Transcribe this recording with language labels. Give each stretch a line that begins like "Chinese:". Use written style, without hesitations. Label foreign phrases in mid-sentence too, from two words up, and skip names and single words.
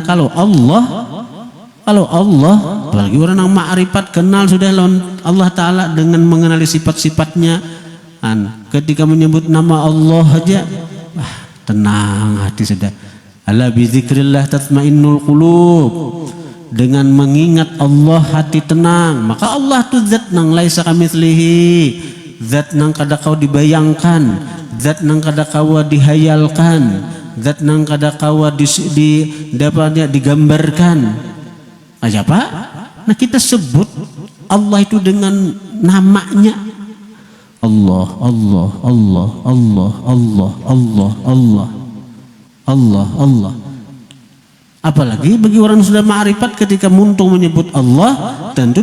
Banjar: Kalau Allah, apalagi orang yang ma'rifat kenal sudah Allah Ta'ala dengan mengenali sifat-sifatnya. Ketika menyebut nama Allah aja, tenang hati sudah.
Arabic: ألا بذكر الله تطمئن القلوب.
Indonesian: Dengan mengingat Allah hati tenang.
Banjar: Maka Allah tu zat nang
Arabic: ليس كمثله,
Banjar: zat nang kada kau dibayangkan, zat nang kada kau dihayalkan, zat nang kada kau dapatnya digambarkan. Aja Pak.
Indonesian: Nah kita sebut Allah itu dengan namanya. Allah.
Banjar: Apalagi bagi orang yang sudah ma'rifat, ketika muntung menyebut Allah, tentu